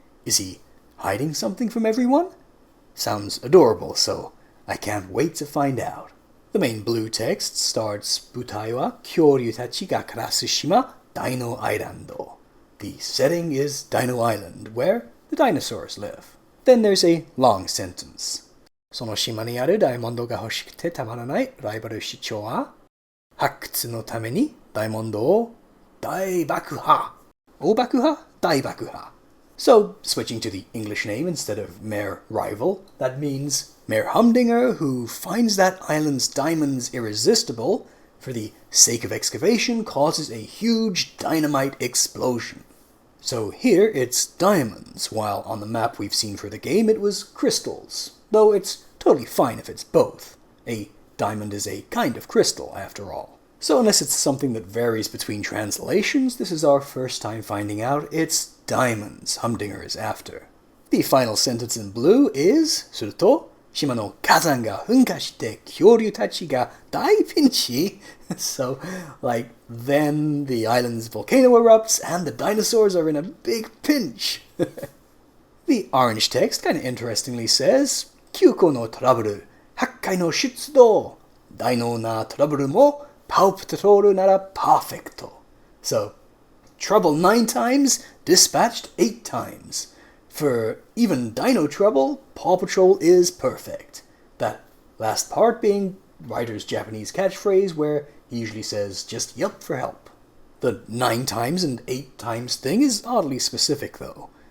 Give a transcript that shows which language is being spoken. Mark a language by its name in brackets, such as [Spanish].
[English] Is he hiding something from everyone? Sounds adorable, so I can't wait to find out. The main blue text starts [Japanese] Butai wa kyoryu tachi ga karasu shima [English] Dino Island. The setting is Dino Island, where the dinosaurs live. Then there's a long sentence. [Japanese] その島にあるダイヤモンドが欲しくてたまらないライバル市長は発掘のためにダイヤモンドを大爆破。大爆破？大爆破。 [English] So, switching to the English name instead of Mayor Rival, that means Mayor Humdinger, who finds that island's diamonds irresistible, for the sake of excavation causes a huge dynamite explosion. So here it's diamonds, while on the map we've seen for the game it was crystals, though it's totally fine if it's both. A diamond is a kind of crystal, after all. So unless it's something that varies between translations, this is our first time finding out it's diamonds Humdinger is after. The final sentence in blue is, [Japanese] すると、島の火山が噴火して恐竜たちが大ピンチ. [English] So, like, then the island's volcano erupts and the dinosaurs are in a big pinch. The orange text kind of interestingly says, [Japanese] 9個のトラブル、8回の出動、大のなトラブルもPAW Patrol ならパーフェクト. [English] So, trouble 9 times, dispatched 8 times. For even Dino trouble, Paw Patrol is perfect. That last part being Ryder's Japanese catchphrase where he usually says just yup for help. The 9 times and 8 times thing is oddly specific though.